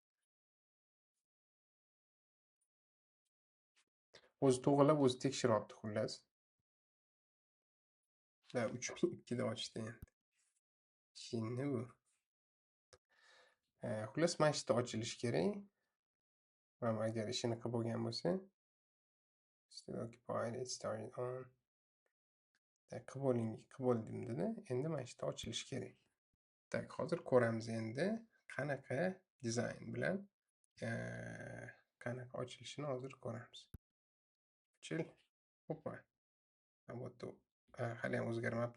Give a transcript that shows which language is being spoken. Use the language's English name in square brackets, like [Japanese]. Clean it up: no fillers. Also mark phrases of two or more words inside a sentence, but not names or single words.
[Uzbek] O'zi to'g'rilab, o'zi tekshiryapti xullas. 3002da ochdi endi. Jinni bu. Xullas mana shu yerda ochilishi kerak. Mana agar ishini qilib bo'lgan bo'lsa, [English] still occupied, it started on. [Uzbek] Qilib bo'ldim dedi. Endi mana shu yerda ochilishi kerak. Tak, hozir ko'ramiz endi qanaqa dizayn bilan qanaqa ochilishini hozir ko'ramiz. Ochil. Hoppa. Hali ham o'zgarmabdi.